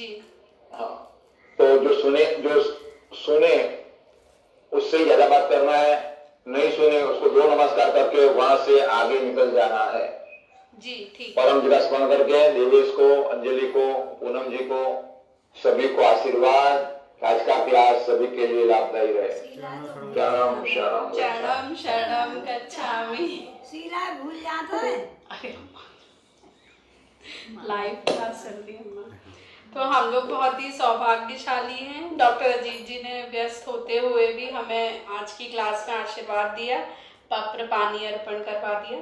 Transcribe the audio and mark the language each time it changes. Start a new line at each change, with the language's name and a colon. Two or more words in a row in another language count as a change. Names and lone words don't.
Hindi: हाँ, तो जो सुने उससे ज्यादा बात करना है, नहीं सुने उसको 2 नमस्कार करके वहां से आगे निकल जाना है जी, ठीक। परम जी का स्मरण करके देवेश को, अंजलि को, पूनम जी को, सभी को आशीर्वाद। आज का क्लास सभी के लिए लाभदायी रहे।
Pali: शरणम शरणम शरणम शरणम गच्छामि।
Hindi: सीरा भूल जाता है। अरे
English: live class
Hindi: चल रही है। तो हम लोग बहुत ही सौभाग्यशाली हैं। डॉक्टर अजीत जी ने व्यस्त होते हुए भी हमें आज की क्लास में आशीर्वाद दिया, पत्र पानी अर्पण करवा दिया।